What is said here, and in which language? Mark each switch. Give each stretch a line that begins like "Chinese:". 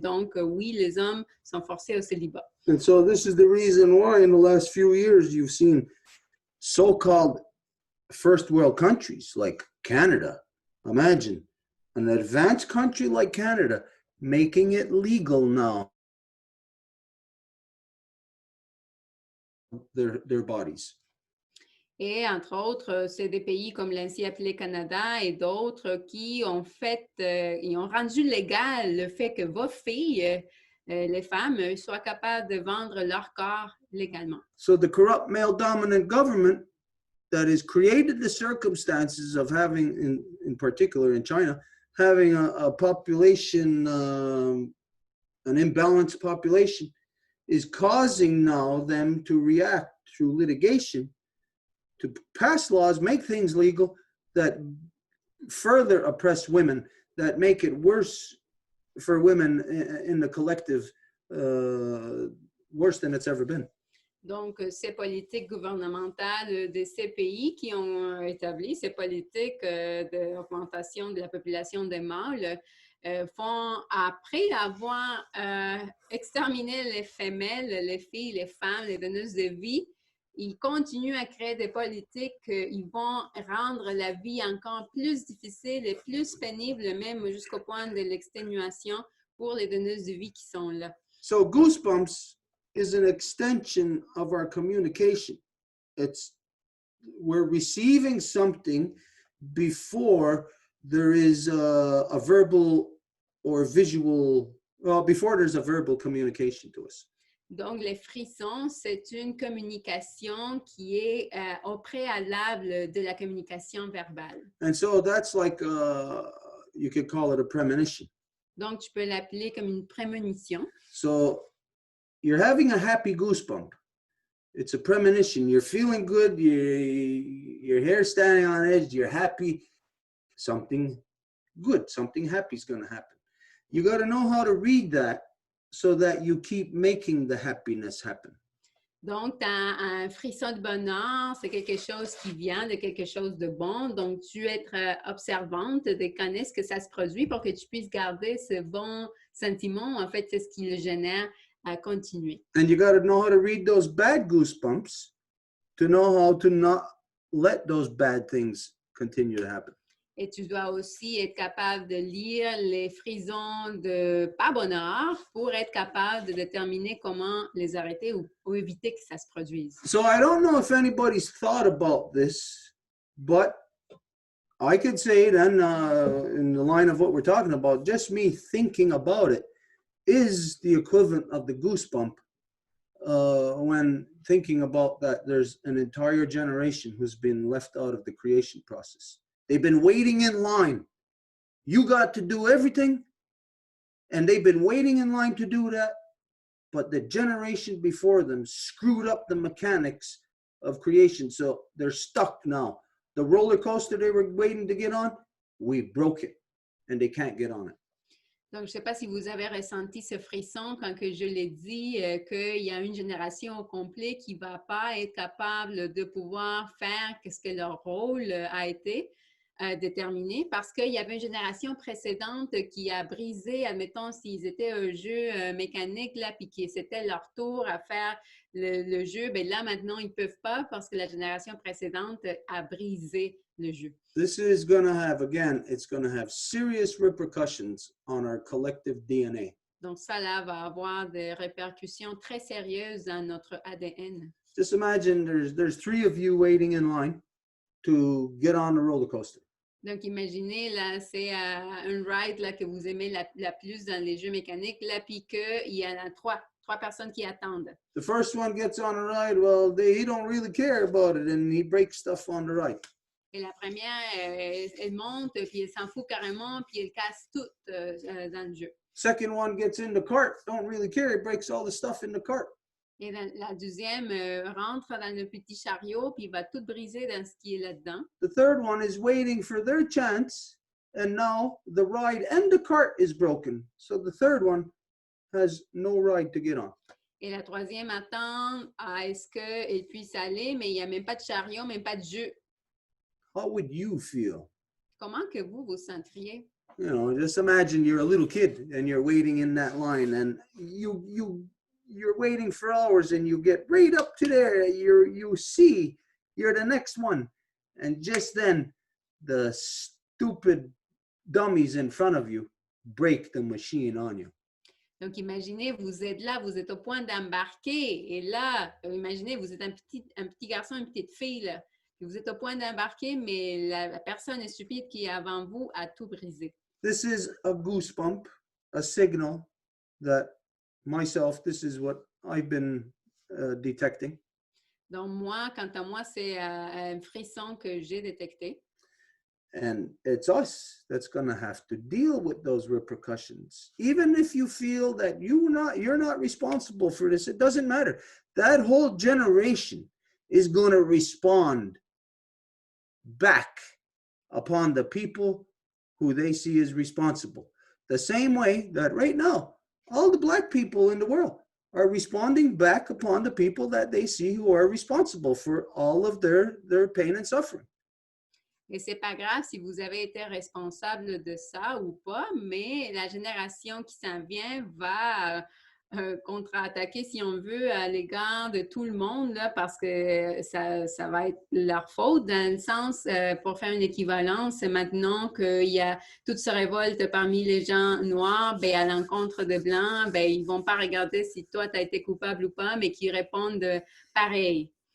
French: Donc, oui, les hommes sont forcés au célibat.
English: And so this is the reason why in the last few years you've seen so-called first world countries like Canada. Imagine an advanced country like Canada making it legal now, their bodies.
French: Et entre autres, c'est des pays comme l'ainsi appelé Canada et d'autres qui ont ils ont rendu légal le fait que vos filles, les femmes, soient capables de vendre leur corps légalement.
English: So the corrupt male dominant government that has created the circumstances of having, in particular in China, having a population, an imbalanced population, is causing now them to react through litigation to pass laws, make things legal that further oppress women, that make it worse for women in the collective, worse than it's ever been.
French: Donc, ces politiques gouvernementales de ces pays qui ont établi ces politiques d'augmentation de la population des mâles font, après avoir exterminé les femelles, les filles, les femmes, les donneuses de vie, ils continuent à créer des politiques qui vont rendre la vie encore plus difficile et plus pénible, même jusqu'au point de l'exténuation pour les donneuses de vie qui sont là.
English: So goosebumps is an extension of our communication. We're receiving something before there is a verbal or visual Well, before there's a verbal communication to us.
French: Donc, les frissons, c'est une communication qui est au préalable de la communication verbale.
English: And so that's like, you could call it a premonition.
French: Donc, tu peux l'appeler comme une prémonition.
English: So you're having a happy goosebump. It's a premonition. You're feeling good. Your hair's standing on edge. You're happy. Something good, something happy is going to happen. You got to know how to read that so that you keep making the happiness happen.
French: Donc, tu as un frisson de bonheur, c'est quelque chose qui vient de quelque chose de bon. Donc, tu es observante de connaître ce que ça se produit pour que tu puisses garder ce bon sentiment. En fait, c'est ce qui le génère à continuer.
English: And you got to know how to read those bad goosebumps to know how to not let those bad things continue to happen.
French: Et tu dois aussi être capable de lire les frissons de pas bonheur pour être capable de déterminer comment les arrêter ou éviter que ça se produise.
English: So I don't know if anybody's thought about this, but I could say then, in the line of what we're talking about, just me thinking about it is the equivalent of the goosebump when thinking about that there's an entire generation who's been left out of the creation process. They've been waiting in line. You got to do everything, and they've been waiting in line to do that, but the generation before them screwed up the mechanics of creation, so they're stuck now. The roller coaster they were waiting to get on, we broke it, and they can't get on it.
French: Donc, je ne sais pas si vous avez ressenti ce frisson quand que je l'ai dit, qu'il y a une génération au complet qui ne va pas être capable de pouvoir faire ce que leur rôle a été déterminé, parce qu'il y avait une génération précédente qui a brisé, admettons, s'ils étaient un jeu mécanique, là, puis que c'était leur tour à faire le jeu, bien là, maintenant, ils ne peuvent pas parce que la génération précédente a brisé le jeu.
English: This is going to have, again, it's going to have serious repercussions on our collective DNA.
French: Donc, ça, là, va avoir des répercussions très sérieuses dans notre ADN.
English: Just imagine there's three of you waiting in line to get on the roller coaster.
French: Donc, imaginez, là, c'est un ride là, que vous aimez la plus dans les jeux mécaniques, là, puis qu'il y en a trois personnes qui attendent.
English: The first one gets on a ride, well, he don't really care about it, and he breaks stuff on the ride.
French: Et la première, elle monte, puis elle s'en fout carrément, puis elle casse tout dans le jeu.
English: Second one gets in the cart, don't really care, he breaks all the stuff in the cart.
French: Et la deuxième rentre dans le petit chariot, puis il va tout briser dans ce qui est là-dedans.
English: The third one is waiting for their chance, and now the ride and the cart is broken. So the third one has no ride to get on.
French: Et la troisième attend à ce qu'elle puisse aller, mais il n'y a même pas de chariot, même pas de jeu.
English: How would you feel?
French: Comment que vous vous sentriez?
English: You know, just imagine you're a little kid and you're waiting in that line, and you're waiting for hours, and you get right up to there. You see you're the next one, and just then the stupid dummies in front of you break the machine on you.
French: Donc, imaginez, vous êtes là, vous êtes au point d'embarquer, et là, imaginez, vous êtes un petit garçon, une petite fille, là, puis vous êtes au point d'embarquer, mais la personne stupide qui est avant vous a tout brisé.
English: This is a goosebump, a signal that myself, this is what I've been detecting.
French: Donc, moi, quant à moi, c'est un frisson que j'ai détecté.
English: And it's us that's going to have to deal with those repercussions. Even if you feel that you're not responsible for this, it doesn't matter. That whole generation is going to respond back upon the people who they see as responsible. The same way that right now, all the Black people in the world are responding back upon the people that they see who are responsible for all of their pain and suffering.
French: Et c'est pas grave si vous avez été responsable de ça ou pas, mais la génération qui s'en vient va contre-attaquer, si on veut, à l'égard de tout le monde, là, parce que ça va être leur faute, dans le sens, pour faire une équivalence, maintenant qu'il y a toute ce révolte parmi les gens noirs, ben, à l'encontre de blancs, ben, ils vont pas regarder si toi, tu as été coupable ou pas, mais qu'ils répondent pareil.